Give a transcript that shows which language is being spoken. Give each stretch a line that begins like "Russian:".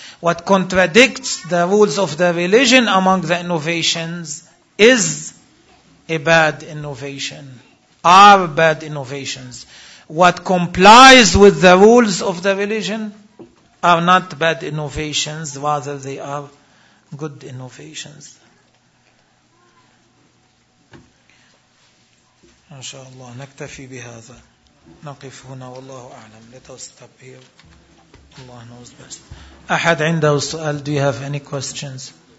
English: What contradicts the rules of the religion among the innovations is a bad innovation. Are bad innovations. What complies with the rules of the religion are not bad innovations, rather they are good innovations.
Arabic: Inshallah, نكتفي بهذا. نقف هنا والله أعلم.
English: Let us stop here. Allah knows best.
Arabic: أحد عنده سؤال؟
English: Do you have any questions?